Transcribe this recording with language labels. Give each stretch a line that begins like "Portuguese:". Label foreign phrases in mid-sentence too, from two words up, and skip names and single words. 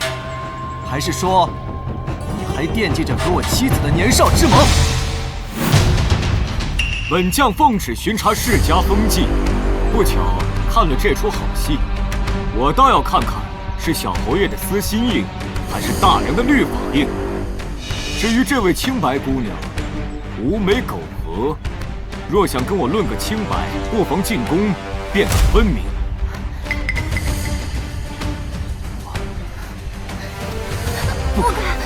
Chinese: 還是說，你還惦記着和我妻子的年少之盟？本將奉旨巡查世家風紀，不巧看了這出好戲，我倒要看看是小侯爺的私心硬，還是大梁的律法硬。至於這位清白姑娘，無美苟合，若想跟我論個清白，不妨進宮辯個分明。不敢。